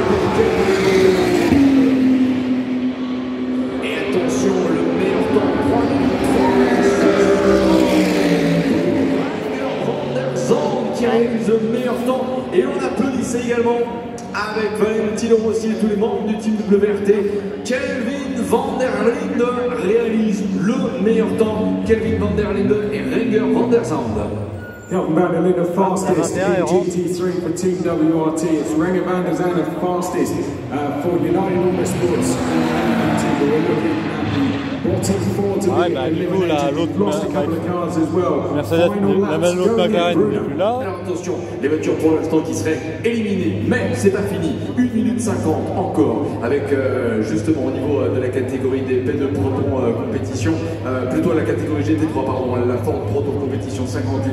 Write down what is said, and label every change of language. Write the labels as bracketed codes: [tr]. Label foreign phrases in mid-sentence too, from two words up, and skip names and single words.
[fr] Et attention, le meilleur temps, 3 minutes 36. Van der Zande qui réalise le meilleur temps. Et on applaudissait également avec Valentino Rossi et tous les membres du team WRT. Kelvin van der Linde réalise le meilleur temps. Kelvin van der Linde et Renger van der Zande. [en] Kelvin van der Linde fastest in GT3 for Team WRT. It's Renger van der Zande fastest for United Autosports. We're looking at the bottom four to be eliminated. We've lost a couple of cars as well. [fr] L'autre McLaren n'est plus là. Alors attention, les voitures pour l'instant qui seraient éliminées, mais c'est pas fini. 1 minute 50 encore avec justement au niveau de la catégorie des P2 Proton compétition, plutôt la catégorie GT3 pardon, la Ford Proton compétition 58.